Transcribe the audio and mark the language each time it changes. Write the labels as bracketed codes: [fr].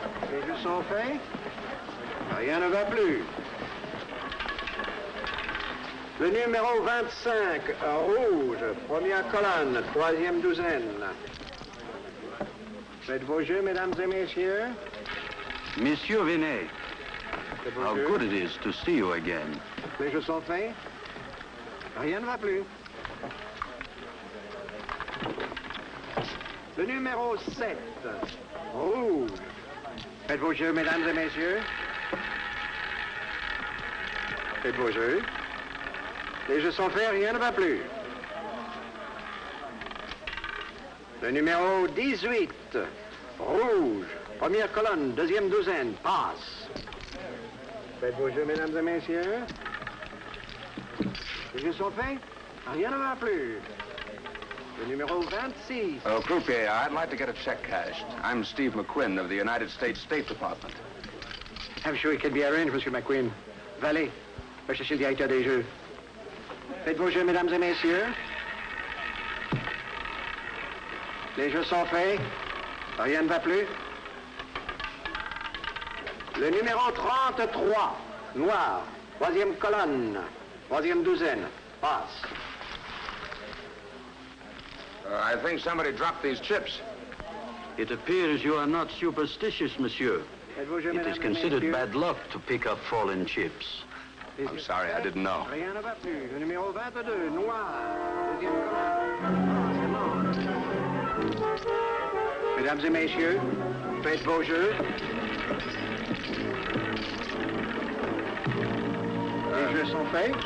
[fr] Les jeux sont faits. Rien ne va plus. Le numéro 25, rouge, première colonne, troisième douzaine. Faites vos jeux, mesdames et messieurs. [en] Monsieur Vinet, how good it is to see you again. [fr] Les jeux sont faits. Rien ne va plus. Le numéro 7, rouge. Faites vos jeux, mesdames et messieurs. Faites vos jeux. Les jeux sont faits, rien ne va plus. Le numéro 18, rouge, première colonne, deuxième douzaine, passe. Faites vos jeux, mesdames et messieurs. Les jeux sont faits, rien ne va plus. Le numéro 26. [en] Oh, croupier, I'd like to get a check cashed. I'm Steve McQuinn of the United States State Department. I'm sure it can be arranged, Monsieur McQuinn. [fr] Valet, va chercher le directeur des jeux. Faites vos jeux, mesdames et messieurs. Les jeux sont faits. Rien ne va plus. Le numéro 33, noir, troisième colonne, troisième douzaine, passe. [en] I think somebody dropped these chips. It appears you are not superstitious, monsieur. [fr] Faites vos jeux, [en] It is [fr] mesdames et [en] considered [fr] messieurs. [en] bad luck to pick up fallen chips. I'm sorry, I didn't know. [fr] Rien ne va plus. Le numéro 22, noir, deuxième colonne. Mesdames et messieurs, faites vos jeux. Les jeux sont faits.